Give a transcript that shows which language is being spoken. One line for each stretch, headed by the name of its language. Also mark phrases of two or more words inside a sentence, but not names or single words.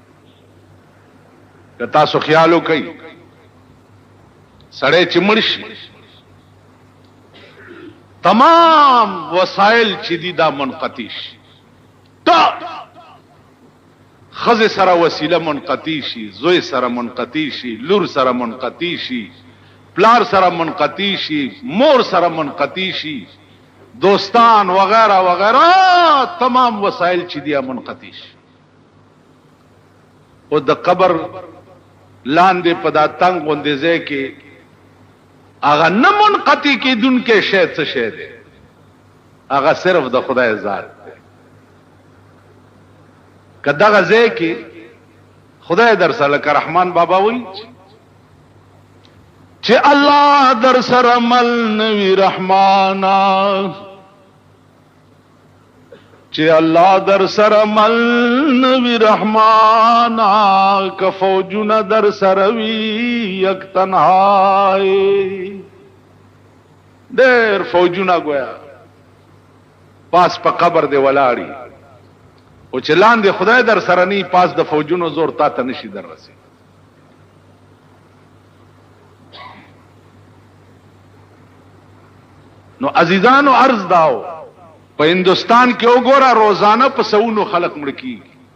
Pashto: که تاسو خیالو کوي سړی چې مړ شي تمام وسایل چې دي دا منقطع شي تا خزه سره وسیله منقطع شي زوی سره منقطع شي لور سره منقطع شي پلار سره منقطع شي مور سره منقطع شي دوستان وغیرہ وغیرہ تمام وسائل چې دي منقطع شي او د قبر لاندې په دا تنگ غوندې ځای کې هغه نه منقطع کېدونکې شی څه شی دی هغه صرف د خدای ذات دی که دغه ځای کې خدای در سره لکه رحمان بابا وایي چې الله در سره مل نوی رحمانا چې الله در سره مل نوی رحمانا که فوجونه در سره وی یک تنهایی ډېر فوجونه گویا پاس په قبر دی ولاړی او چې لاندې خدای در سره نی پاس د فوجونو زور تا ته نشي در رسي نو عزیزانو عرض داو په هندستان کې وګوره روزانه په سونو خلق مړ کیږي